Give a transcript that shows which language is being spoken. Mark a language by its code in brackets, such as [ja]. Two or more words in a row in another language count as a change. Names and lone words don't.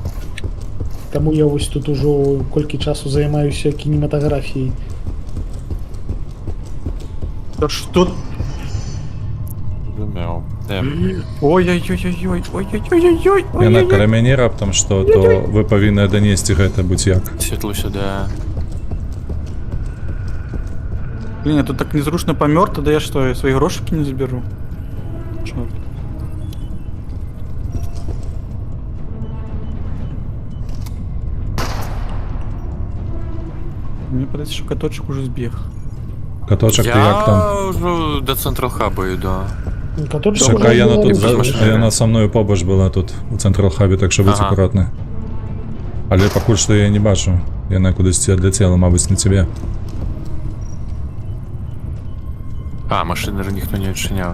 [be] Таму я вось тут ужо колькі часу займаюся кінематаграфіяй. [ru] Да что? [be] Зразумеў. Ой-ой-ой-ой-ой, ой-ой-ой-ой, Яна ой-ой-ой. каля мяне раптам што, то вы павінны данесці гэта будь як. Святло сюда. [ru] Блин, [be] я тут так незручно помер, [ru] тогда я что, я свои грошики не заберу? Чёрт. Мне подается, что каточек уже сбег. [be] Каточак, ты як там? Я ўжо да Централ Хаба іду. Каточка Чакай, ўжо яна была тут [ru] без машины. [be] яна са мною побач была тут у Централ Хабе, так што будзь Ага. акуратны. Але пакуль што я не бачу. Яна кудысьці адляцела, мабыць, на цябе. А, машины же ніхто не адчыняў.